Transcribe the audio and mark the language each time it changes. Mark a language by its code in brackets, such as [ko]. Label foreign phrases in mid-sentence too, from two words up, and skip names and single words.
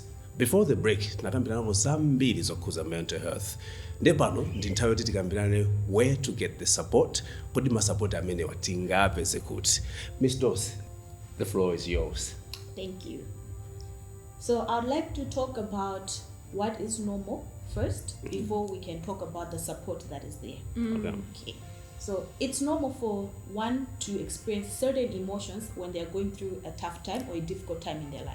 [en] Before the break, [ny] nakambirana zambiri zokhuza [en] mental health. [ny] Ndepano ndi nthawi yoti tikambirane [en] where to get the support, [ny] kodi ma-support amene watingapeze kuti. [en] Miss Doss, the floor is yours. Thank you. So I'd like to talk about what is normal first before we can talk about the support that is there. Okay. So it's normal for one to experience certain emotions when they're going through a tough time or a difficult time in their life.